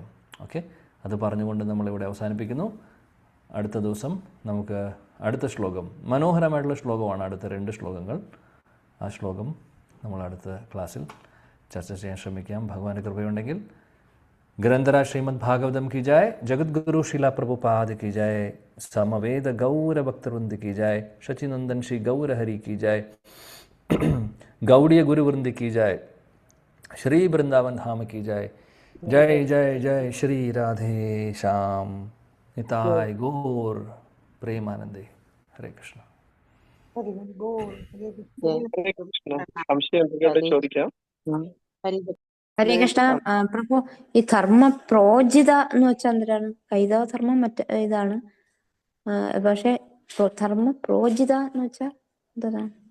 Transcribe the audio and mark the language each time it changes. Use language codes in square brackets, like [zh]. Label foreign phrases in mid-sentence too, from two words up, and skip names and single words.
[ml] ഓക്കെ, അത് പറഞ്ഞുകൊണ്ട് നമ്മളിവിടെ അവസാനിപ്പിക്കുന്നു. അടുത്ത ദിവസം നമുക്ക് അടുത്ത ശ്ലോകം, മനോഹരമായിട്ടുള്ള ശ്ലോകമാണ് അടുത്ത 2 ശ്ലോകങ്ങൾ. ആ ശ്ലോകം നമ്മൾ അടുത്ത ക്ലാസ്സിൽ ചർച്ച ചെയ്യാൻ ശ്രമിക്കാം, ഭഗവാന്റെ കൃപയുണ്ടെങ്കിൽ. [hi] ഗ്രന്ഥരാജ ശ്രീമദ് ഭാഗവതം की जय, जगद्गुरु श्रीला प्रभुपाद की जय, समवेद गौर भक्तवृंद की जय, शचिनंदन श्री गौर हरि की जय, गौड़ीय गुरुवृंद की जय, श्री वृंदावन धाम की जय. जय जय जय श्री राधे श्याम निताय गौर प्रेमानंदे. हरे कृष्ण. [ml] സംശയം എന്തെങ്കിലും ചോദിക്കാം. ഹരേ കൃഷ്ണ. പ്രഭു, ഈ ധർമ്മ പ്രോജിത എന്ന് വെച്ചാൽ എന്തിനാണ്? കൈതവ ധർമ്മം മറ്റേ ഇതാണ്, പക്ഷെ ധർമ്മ പ്രോജിത എന്ന് വെച്ചാൽ എന്താണ്?